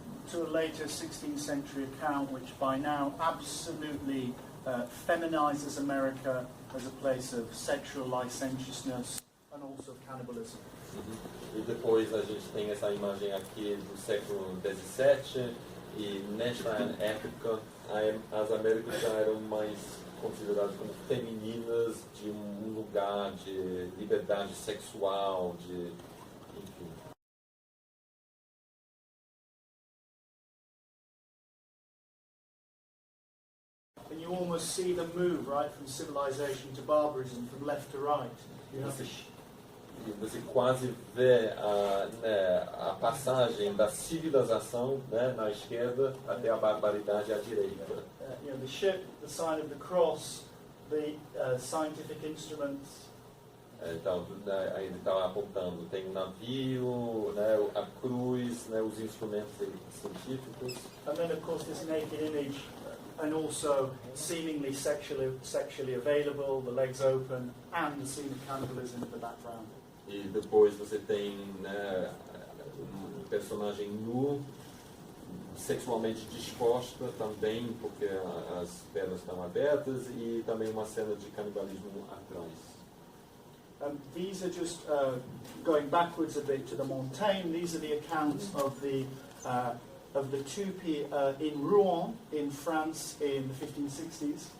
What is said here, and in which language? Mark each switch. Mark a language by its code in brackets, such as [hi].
[en] To a later 16th century account, which by now absolutely feminizes America as a place of sexual licentiousness and also of cannibalism. [pt] E depois a gente tem essa imagem aqui do século XVII, e nesta época as Américas já eram mais consideradas como femininas, de um lugar de liberdade sexual, de enfim. [en] And you almost see the move, right, from civilization to barbarism, from left to right. You know? [pt] Você quase vê a passagem da civilização, né, na esquerda até a barbaridade à direita. [en] You know, the ship, the sign of the cross, the scientific instruments. [pt] Então, aí ele está apontando, tem o navio, né, a cruz, né, os instrumentos científicos. [en] And then, of course, this naked image, and also seemingly sexually available, the legs open, and the scene of cannibalism in the background. [pt] E depois você tem, né, um personagem nu, sexualmente disposta também, porque as pernas estão abertas, e também uma cena de canibalismo atrás. [en] These are just going backwards a bit to the Montaigne. These are the accounts of the Tupi in Rouen, in France, in the 1560s.